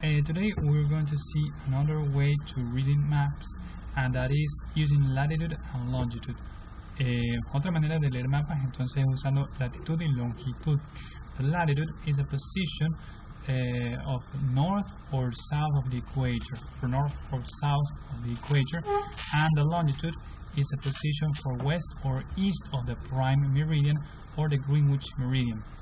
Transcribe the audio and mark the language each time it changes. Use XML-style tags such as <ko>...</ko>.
<en>today we're going to see another way to reading maps, and that is using latitude and longitude.</en> <es>Otra manera de leer mapas entonces usando latitud y longitud.</es> <en>The latitude is a position of north or south of the equator, for north or south of the equator, and the longitude is a position for west or east of the prime meridian or the Greenwich meridian.</en>